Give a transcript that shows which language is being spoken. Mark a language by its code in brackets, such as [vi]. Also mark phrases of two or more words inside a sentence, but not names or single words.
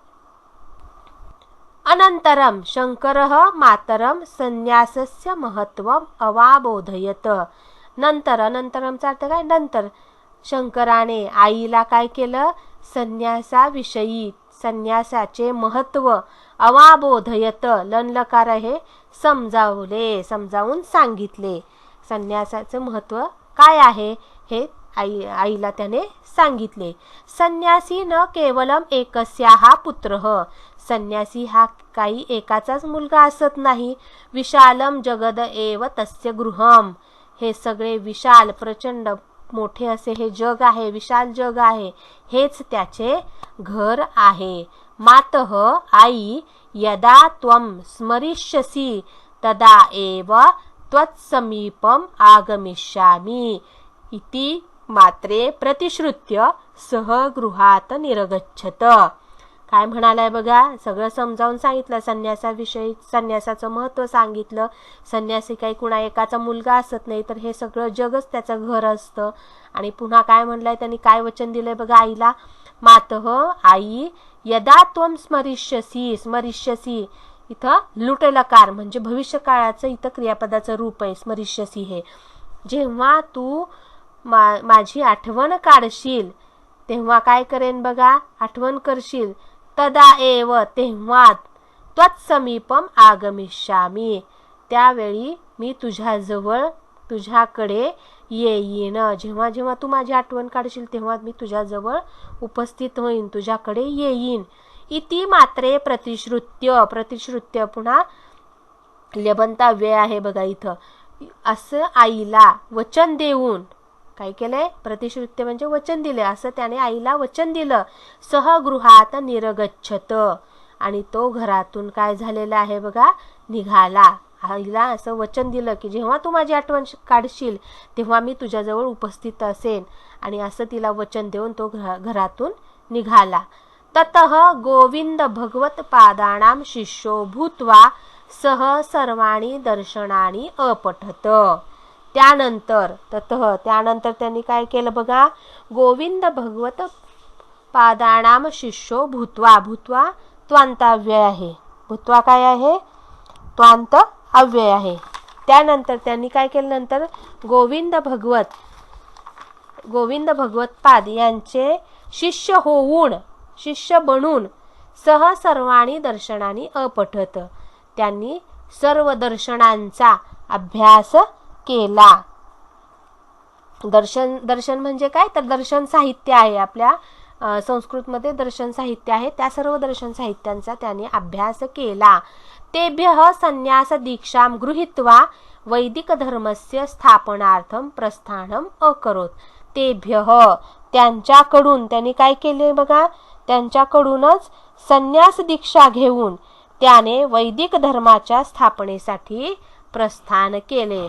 [sa] अनंतरम शंकरः मातरम संन्यासस्य महत्त्वम अवाबोधयत, [mr] अनंतरमचा अर्थ काय? नंतर शंकराने आईला काय केलं? संन्यासाविषयी, संन्यासाचे महत्त्व अवाबोधयत, लनलकार हे समजावून सांगितले. संन्यासाचं महत्त्व काय आहे हे आईला त्याने सांगितले. [sa] संन्यासी न केवलम एकस्याः पुत्रः, [mr] संन्यासी हा काही एकाचाच मुलगा असत नाही. [sa] विशालम जगद एव तस्य गृहम, [mr] हे सगळे विशाल प्रचंड मोठे असे हे जग आहे, विशाल जग आहे, हेच त्याचे घर आहे. [sa] मातः, आई, यदा त्वं स्मरिष्यसि तदा एव त्वत्समीपम आगमिष्यामि इति मात्रे प्रतिश्रुत्य सह गृहात निरगच्छत. [mr] काय म्हणालाय बघा, सगळं समजावून सांगितलं. संन्यासाविषयी, संन्यासाचं महत्त्व सांगितलं. संन्यासी काही कुणा एकाचा मुलगा असत नाही, तर हे सगळं जगच त्याचं घर असतं. आणि पुन्हा काय म्हणलंय त्यांनी, काय वचन दिलंय बघा आईला. मातः, आई, [sa] यदा त्वं स्मरिष्यसि, स्मरिष्यसि [mr] इथं लुटलकार म्हणजे भविष्य काळाचं इथं क्रियापदाचं रूप आहे स्मरिष्यसि हे. जेव्हा तू माझी आठवण काढशील तेव्हा काय करेन बघा, आठवण करशील. [sa] तदा एव, [mr] तेव्हा. [sa] त्वत्समीपम आगमिष्यामि, [mr] त्यावेळी मी तुझ्याजवळ, तुझ्याकडे येईन. जेव्हा जेव्हा तू माझी आठवण काढशील तेव्हा मी तुझ्याजवळ उपस्थित होईन, तुझ्याकडे येईन. [sa] इति मात्रे प्रतिश्रुत्य, प्रतिश्रुत्य [mr] पुन्हा लबंताव्यय आहे बघा इथं. असं आईला वचन देऊन काय केलंय, प्रतिश्रुत्य म्हणजे वचन दिले, असं त्याने आईला वचन दिलं. [sa] सहगृहात निरगच्छत, [mr] आणि तो घरातून काय झालेला आहे बघा, निघाला. आईला असं वचन दिलं की जेव्हा तू माझी आठवण काढशील तेव्हा मी तुझ्याजवळ उपस्थित असेन, आणि असं तिला वचन देऊन तो घरातून निघाला. [sa] ततः गोविंद भगवत पादानां शिष्यो भूत्वा सह सर्वाणी दर्शनानी अपठत. [mr] त्यानंतर त्यानंतर त्यांनी काय केलं बघा, [sa] गोविंद भगवत पादानां शिष्यो भूत्वा, भूत्वा [mr] त्वांताव्यय आहे, भूत्वा काय आहे, त्वांत अव्यय आहे. त्यानंतर त्यांनी काय केलं, नंतर गोविंद भगवत पाद यांचे शिष्य होऊन, शिष्य बनून [sa] सह सर्वाणी दर्शनानी अपठत, [mr] त्यांनी सर्व दर्शनांचा अभ्यास केला. दर्शन म्हणजे काय, तर दर्शन साहित्य आहे आपल्या संस्कृतमध्ये, दर्शन साहित्य आहे. त्या सर्व दर्शन साहित्यांचा त्याने अभ्यास केला. [sa] तेभ्यः संन्यास दीक्षां गृहीत्वा वैदिक धर्मस्य स्थापनार्थं प्रस्थानम अकरोत. तेभ्यः, [mr] त्यांच्याकडून त्यांनी काय केले बघा, त्यांच्याकडूनच संन्यास दीक्षा घेऊन त्याने वैदिक धर्माच्या स्थापनेसाठी प्रस्थान केले.